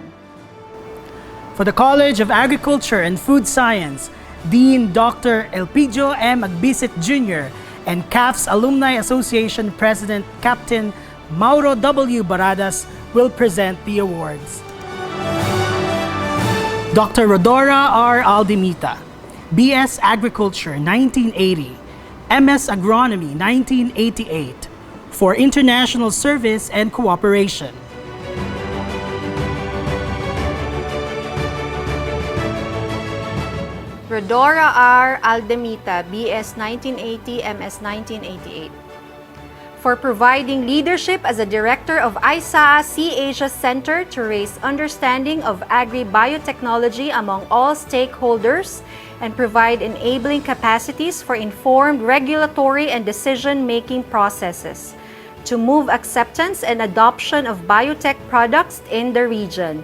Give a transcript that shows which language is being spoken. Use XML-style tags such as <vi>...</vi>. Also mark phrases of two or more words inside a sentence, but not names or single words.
<en>For the College of Agriculture and Food Science, Dean Dr. Elpidio M. Agbisit Jr. and CAF's Alumni Association President Captain Mauro W. Baradas will present the awards. Dr. Rodora R. Aldemita, B.S. Agriculture, 1980, M.S. Agronomy, 1988, for international service and cooperation. Rodora R. Aldemita, B.S. 1980, M.S. 1988. For providing leadership as a director of ISAA Sea Asia Center to raise understanding of agri-biotechnology among all stakeholders and provide enabling capacities for informed regulatory and decision-making processes to move acceptance and adoption of biotech products in the region.</en>